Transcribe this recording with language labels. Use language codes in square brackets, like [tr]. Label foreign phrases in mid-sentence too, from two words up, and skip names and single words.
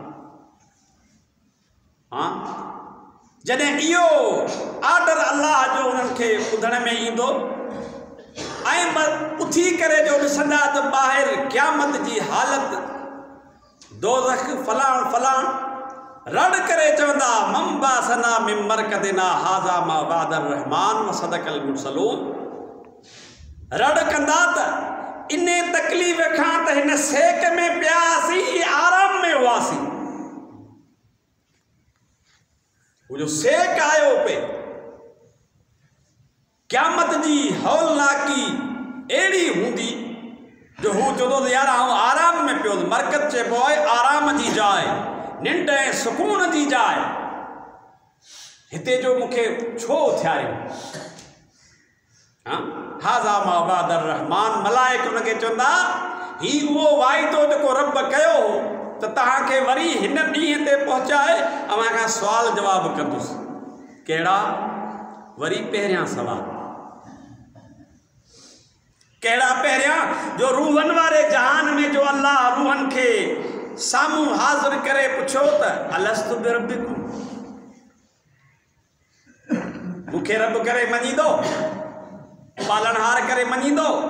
[sd] हाँ, जॾहिं इहो आर्डर अल्लाह जो उन्हनि खे ॿुधण में ईंदो ऐं उथी करे जो ॾिसंदा त ॿाहिरि क़यामत जी हालत, दोज़ख फलाण फलाण, रड़ करे चवंदा [ar] من بعثنا من مرقدنا هذا ما وعد الرحمن وصدق المرسلون. [sd] रड़ कंदा त इन तकलीफ़ खां त हिन सेक में पियासीं, आराम में हुआसीं। वो जो सेक आयो पे क़यामत जी हौलनाकी अहिड़ी हूंदी जो हू चवंदो त यार आउं आराम में पियो। मरकत चइबो आहे आराम जी जाइ, निंड ऐं सुकून जी जाइ। हिते जो मूंखे छो उथियारियो? हाँ, [ar] هذا ما وعد الرحمن. [sd] मलाइक उनखे चवंदा ही उहो वाइदो जेको रब कयो हो त तव्हांखे वरी हिन ॾींहं ते पहुचाए अव्हां खां सुवाल जवाब कंदुसि। कहिड़ा? वरी पहिरियां सवाल कहिड़ा? पहिरियां जो रूहनि वारे जहान में जो अल्लाह रूहनि खे साम्हूं हाज़िर करे पुछो त [ar] ألست بربكم, [sd] मूंखे रब करे मञींदो, पालनहार करे मञींदो?